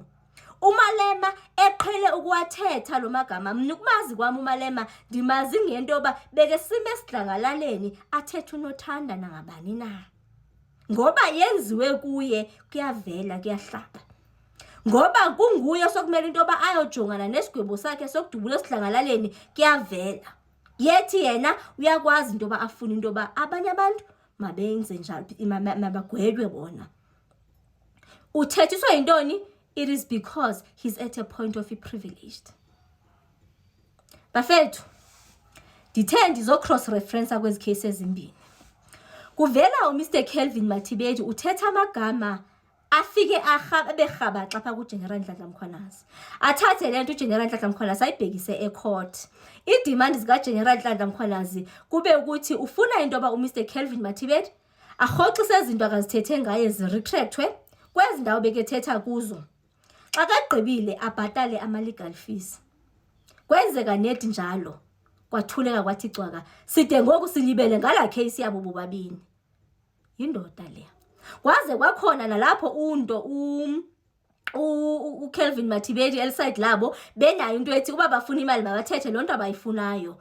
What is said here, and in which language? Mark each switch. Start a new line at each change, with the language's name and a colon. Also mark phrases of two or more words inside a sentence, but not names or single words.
Xhosa: uMalema eqhele ukuwathetha lo magama mina ukumazi kwami uMalema ndimazi ngento yoba beke sime esidlangalaleni athethe uNothanda nangabani na, ngoba yenziwe kuye kuyavela kuyahlaba, ngoba kunguye sokumele into yoba ayojongana nesigwebo sakhe sokudubula esidlangalaleni kuyavela. Yethi yena uyakwazi into yoba afuna into yoba abanye abantu mabenze njalo mabagwedwe bona. Uthethiswa yintoni?
English: It is because he's at a point of privileged.
Xhosa: Bafethu ndithe ndizo-cross referencer kwezi cases ezimbini. Kuvela uMr Kelvin Mathibedi uthetha amagama afike berhabaxa pha kuGeneral Nhlanhla Mkhwanazi. Athathe le nto uGeneral Nhlanhla Mkhwanazi ayibhekise ecourt. Idemand zikaGeneral Nhlanhla Mkhwanazi kube ukuthi ufuna into yoba uMr Kelvin Mathibedi arhoxise izinto akazithethe ngaye ziretractwe kwezi ndawo bekethetha kuzo. Xa kagqibile abhatale ama-
English: legal fees.
Xhosa: Kwenzeka nedi njalo kwathuleka kwathi cwaka side ngoku silibele ngala case yabo bobabini. Yindoda le. Kwaze kwakhona nalapho uKelvin Mathibedi elside labo benayo into ethi kuba bafuna imali mabathethe lonto abayifunayo.